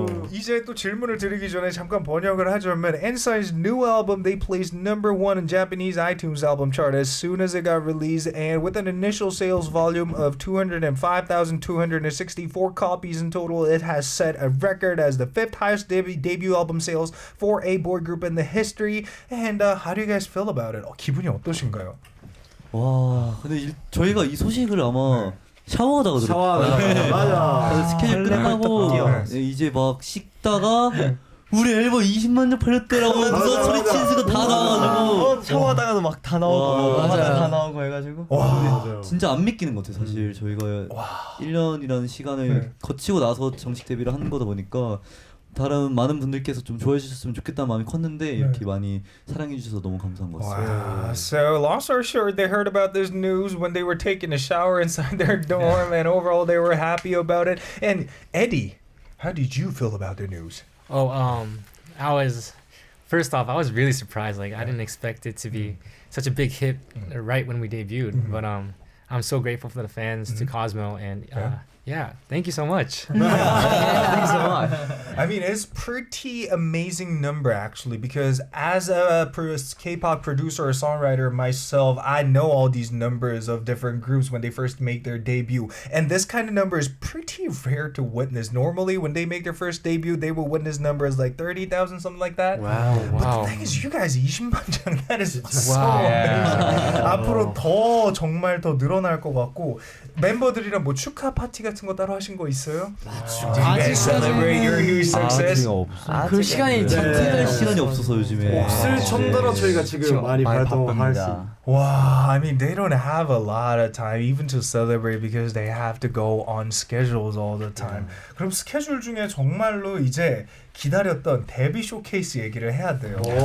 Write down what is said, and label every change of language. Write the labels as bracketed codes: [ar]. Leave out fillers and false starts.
[ko] 이제 또 질문을 드리기 전에 잠깐 번역을 하자면 [en] n.SSign's new album they placed number 1 in Japanese iTunes album chart as soon as it got released and with an initial sales volume of 205,264 copies in total it has set a record as the 5th highest debut album sales for a boy group in the history and how do you guys feel about it? [ko] 기분이 어떠신가요? 와 근데 저희가 이 소식을 아마 샤워하다가 들었어요. 맞아. 스케줄 끝나고 이제 막 씻다가 우리 앨범 20만 장 팔렸대라고 누가 소리치는 수가 다 나와가지고 샤워하다가도 막 다 나오고 다 나오고 해가지고 진짜 안 믿기는 것 같아요. 사실 저희가 1년이라는 시간을 거치고 나서 정식 데뷔를 하는 거다 보니까 다른 많은 분들께서 좀 좋아해 주셨으면 좋겠다는 마음이 컸는데 이렇게 많이 사랑해 주셔서 너무 감사한 것 같습니다. [en] Wow. So long story short, they heard about this news when they were taking a shower inside their dorm, and overall they were happy about it. And Eddie, how did you feel about the news? I was first off, I was really surprised. Like I didn't expect it to be such a big hit right when we debuted. But I'm so grateful for the fans to Cosmo and. Yeah, thank you so much. Thank you so much. I mean, it's pretty amazing number actually because as a K-pop producer or songwriter myself, I know all these numbers of different groups when they first make their debut. And this kind of number is pretty rare to witness. Normally, when they make their first debut, they will witness numbers like 30,000, something like that. Wow. But the thing is, you guys [ko] 20만 장, [en] that is so amazing. [ko] 앞으로 더 정말 더 늘어날 것 같고 멤버들이랑 뭐 축하 파티 같은 거 따로 하신 거 있어요? 아직 [en] celebrate your huge success. [ko] 그 시간이 할 시간이 없어서 요즘에 몫을 천더러 저희가 지금 많이 활동할 수. [en] Wow, I mean they don't have a lot of time even to celebrate because they have to go on schedules all the time. [ko] 그럼 스케줄 중에 정말로 이제 기다렸던 데뷔 쇼케이스 얘기를 해야 돼요.